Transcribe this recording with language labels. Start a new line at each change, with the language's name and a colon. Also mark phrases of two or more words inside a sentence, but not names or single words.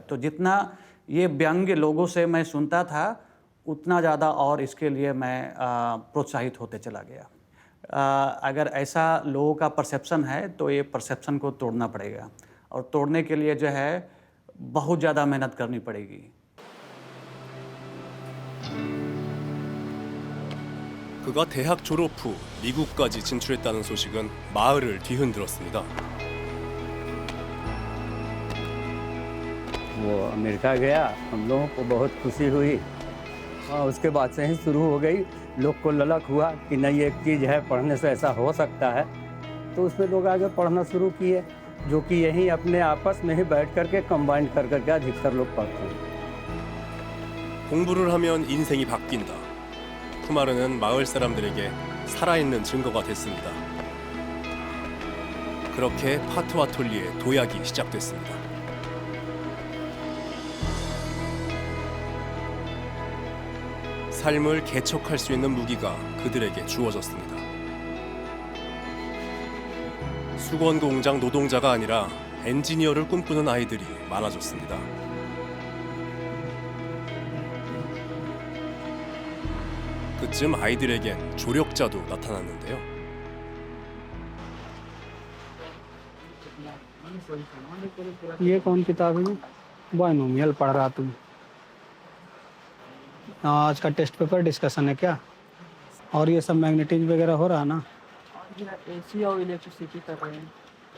Hindi: तो जितना ये व्यंग लोगों से मैं सुनता था उतना ज़्यादा और इसके लिए मैं प्रोत्साहित होते चला गया। अगर ऐसा लोगों का परसेप्शन है तो ये परसेप्शन को तोड़ना पड़ेगा और तोड़ने के लिए जो है बहुत ज़्यादा मेहनत करनी पड़ेगी।
Korean: 그가 대학 졸업 후 미국까지 진출했다는 소식은 마을을 뒤흔들었습니다.
Hindi: वो अमेरिका गया, हम लोगों को बहुत खुशी हुई और उसके बाद से ही शुरू हो गई। लोग को ललक हुआ कि नहीं एक चीज़ है, पढ़ने से ऐसा हो सकता है, तो उसमें लोग आगे पढ़ना शुरू किए, जो कि यहीं अपने आपस में ही बैठ करके कंबाइन कर करके अधिकतर लोग पढ़ते हैं।
Korean: 공부를 하면 인생이 바뀐다. 쿠마르는 마을 사람들에게 살아있는 증거가 됐습니다. 그렇게 파트와톨리의 도약이 시작됐습니다. 삶을 개척할 수 있는 무기가 그들에게 주어졌습니다. 수건 공장 노동자가 아니라 엔지니어를 꿈꾸는 아이들이 많아졌습니다. 그쯤 아이들에겐 조력자도 나타났는데요.
Hindi: ये कौन किताब है? बायनोमियल पढ़ रहा तुम? आज का
English: test paper discussion
Hindi: है क्या? और ये सब मैग्नेटिज्म वगैरह हो रहा ना? एसी और इलेक्ट्रिसिटी कर रहे हैं।